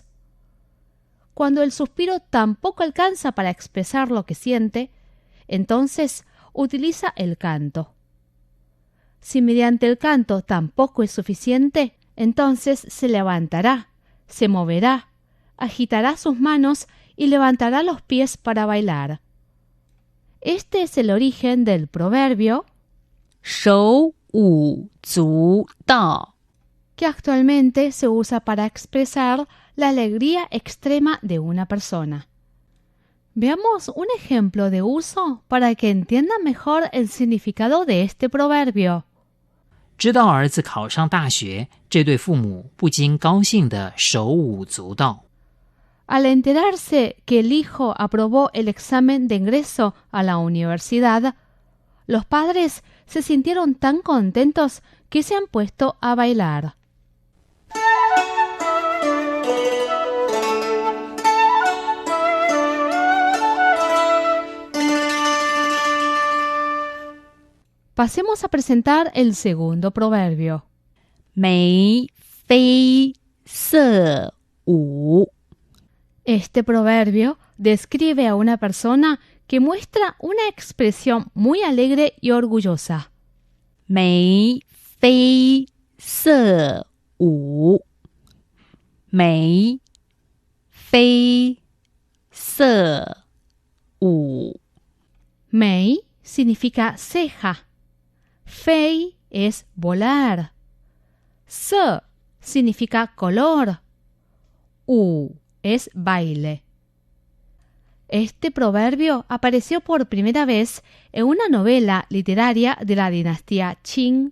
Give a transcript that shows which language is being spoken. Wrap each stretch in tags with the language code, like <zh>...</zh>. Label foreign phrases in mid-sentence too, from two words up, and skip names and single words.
<es>Cuando el suspiro tampoco alcanza para expresar lo que siente, entonces utiliza el canto. Si mediante el canto tampoco es suficiente, entonces se levantará, se moverá, agitará sus manos y levantará los pies para bailar. Este es el origen del proverbio</es> <zh>手舞足蹈</zh> <es>que actualmente se usa para expresar la alegría extrema de una persona. Veamos un ejemplo de uso para que entiendan mejor el significado de este proverbio.</es> <zh>知道儿子考上大学，这对父母不禁高兴地手舞足蹈。</zh> <es>Al enterarse que el hijo aprobó el examen de ingreso a la universidad, los padres se sintieron tan contentos que se han puesto a bailar. Pasemos a presentar el segundo proverbio.</es> <zh>眉飞色舞</zh> <es>Este proverbio describe a una persona que muestra una expresión muy alegre y orgullosa.</es> <zh>眉飞色舞，眉飞色舞。</zh> <es>Mei significa ceja. Fei es volar. Se significa color. U es baile. Este proverbio apareció por primera vez en una novela literaria de la dinastía Qing.</es>